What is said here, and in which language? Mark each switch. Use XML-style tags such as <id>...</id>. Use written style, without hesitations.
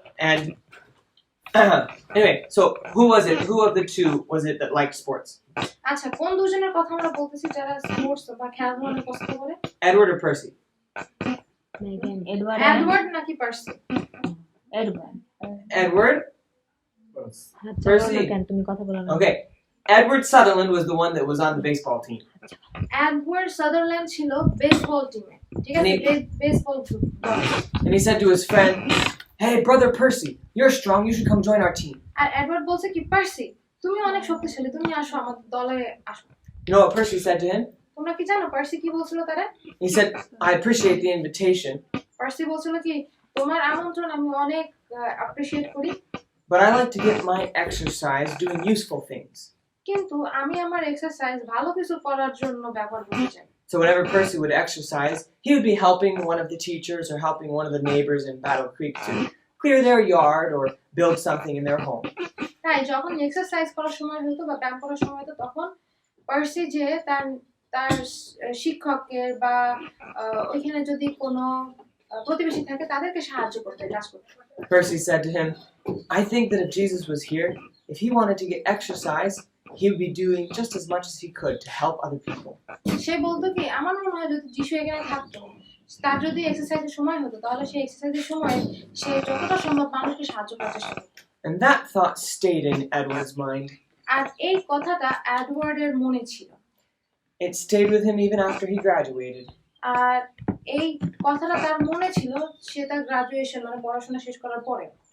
<en>And anyway, so who was it? Who of the two was it that liked sports?</en> <bn>আচ্ছা কোন দুজনের কথা আমরা বলতেছি যারা স্পোর্টস বা খেলাধুলা অনেক পছন্দ করে</bn> <en>Edward or Percy? Edward.</en> <bn>Edward নাকি পার্সি</bn> <en>Edward. Edward?</en> <bn>Percy. কেন তুমি কথা বলো না</bn> <en>Okay. Edward Sutherland was the one that was on the baseball team.</en> <bn>Edward Sutherland ছিল বেসবল টিমে ঠিক আছে বেসবল দলে</bn> <en>And he said to his friend, "Hey, brother Percy, you're strong. You should come join our team."</en> <bn>আর Edward বলছে কি পার্সি তুমি অনেক শক্তিশালী তুমি আসো আমাদের দলে আসো</bn> <en>You know what Percy said to him?</en> <bn>তোমরা কি জানো পার্সি কি বলছিল তারা</bn> <en>He said, "I appreciate the invitation,</en> <bn>Parsi বলছিল কি তোমার আমন্ত্রণ আমি অনেক অ্যাপ্রিশিয়েট করি</bn> <en>but I like to get my exercise doing useful things."</en> <bn>কিন্তু আমি আমার এক্সারসাইজ ভালো কিছু করার জন্য ব্যবহার করতে চাই</bn> <en>So whenever Percy would exercise, he would be helping one of the teachers or helping one of the neighbors in Battle Creek to clear their yard or build something in their home.</en> <bn>তাই যখন exercise করার সময় হতো বা ব্যায়াম করার সময় হতো তখন পার্সি যে তার তার শিক্ষকের বা ওইখানে যদি কোনো প্রতিবেশী থাকে তাদেরকে সাহায্য করতে কাজ করতে</bn> <en>Percy said to him, "I think that if Jesus was here, if he wanted to get exercise, he would be doing just as much as he could to help other people."</en> <bn>সে বলতো কি আমার মনে হয় যদি যিশু এখানে থাকতো তার যদি এক্সারসাইজের সময় হতো তাহলে সেই এক্সারসাইজের সময় সে যতটা সম্ভব মানুষকে সাহায্য করার চেষ্টা করতো</bn> <en>And that thought stayed in Edward's mind.</en> <bn>আর এই কথাটা এডওয়ার্ডের মনে ছিল</bn> <en>It stayed with him even after he graduated.</en> <bn>আর এই কথাটা তার মনে ছিল সে তার গ্রাজুয়েশন মানে পড়াশোনা শেষ করার পরে</bn>